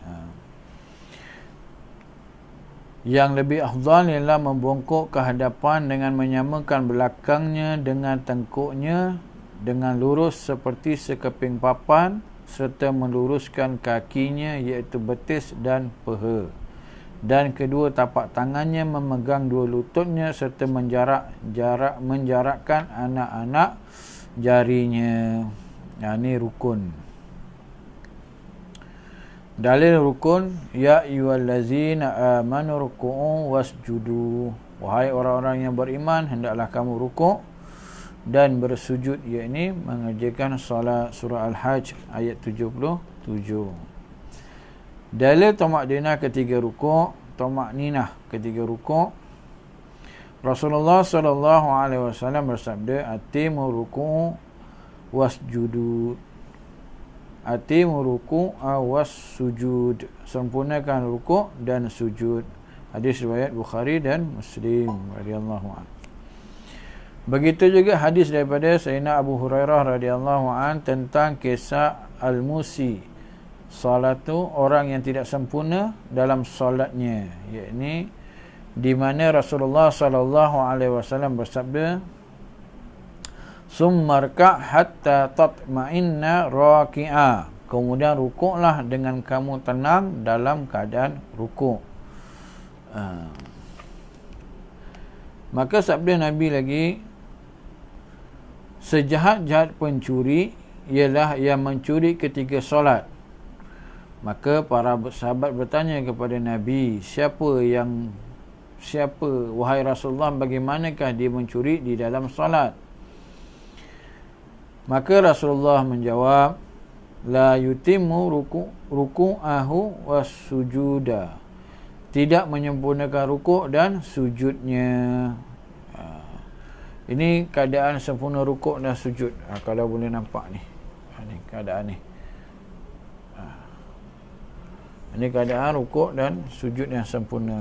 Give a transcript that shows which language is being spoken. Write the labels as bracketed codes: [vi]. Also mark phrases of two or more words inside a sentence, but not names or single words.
[ms] Yang lebih afdal ialah membongkok ke hadapan dengan menyamakan belakangnya dengan tengkuknya dengan lurus seperti sekeping papan serta meluruskan kakinya iaitu betis dan peha. Dan kedua tapak tangannya memegang dua lututnya serta menjarakkan anak-anak jarinya. Ini rukun. Dalil rukun, [ar] يا أيها الذين آمنوا اركعوا واسجدوا. [ms] Wahai orang-orang yang beriman, hendaklah kamu rukuk dan bersujud, iaitu mengerjakan solat. Surah Al-Hajj ayat 77. Dalil tamak ninah ketiga rukuk, tamak ninah ketiga rukuk. [ar] رسول الله صلى الله عليه وسلم [ms] bersabda, [ar] أتموا الركوع والسجود. أتموا الركوع والسجود. [ms] Sempurnakan rukuk dan sujud. Hadis riwayat Bukhari dan Muslim [ar] radhiyallahu anhu. [ms] Begitu juga hadis daripada Sayyidina Abu Hurairah [ar] radhiyallahu anhu [ms] tentang kisah [ar] al-musi, salatu, [ms] orang yang tidak sempurna dalam solatnya, yakni di mana Rasulullah [ar] sallallahu alaihi wasallam [ms] bersabda, [ar] ثم اركع حتى تطمئن راكعا. [ms] Kemudian rukuklah dengan kamu tenang dalam keadaan rukuk. Maka sabda Nabi lagi, sejahat-jahat pencuri ialah yang mencuri ketika solat. Maka para sahabat bertanya kepada Nabi, siapa wahai Rasulullah, bagaimanakah dia mencuri di dalam solat? Maka Rasulullah menjawab, [ar] لا يتم ركوعه وسجوده. [ms] Tidak menyempurnakan rukuk dan sujudnya. Ini keadaan sempurna rukuk dan sujud. Kalau boleh nampak ni. Ini keadaan ni. Ini keadaan rukuk dan sujud yang sempurna.